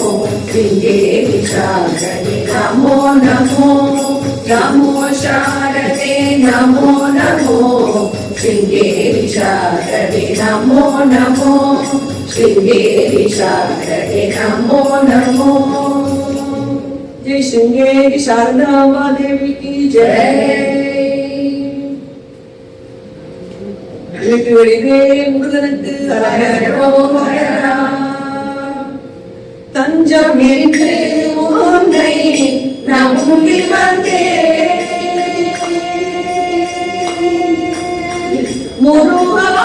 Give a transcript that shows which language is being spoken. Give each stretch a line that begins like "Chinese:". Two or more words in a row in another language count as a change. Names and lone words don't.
Sanskrit: श्रृंगेरी शारदे नमो नमो नमो शारदे नमो नमो शृंगेरी शारदे नमो नमो शृंगेरी शारदे नमो नमो।
Hindi: जय शृंगेरी शारदा देवी की जय।
Tamil: முருகனுக்கு தஞ்சம் என்று உன்னை நம்பி வந்தேன் முருகா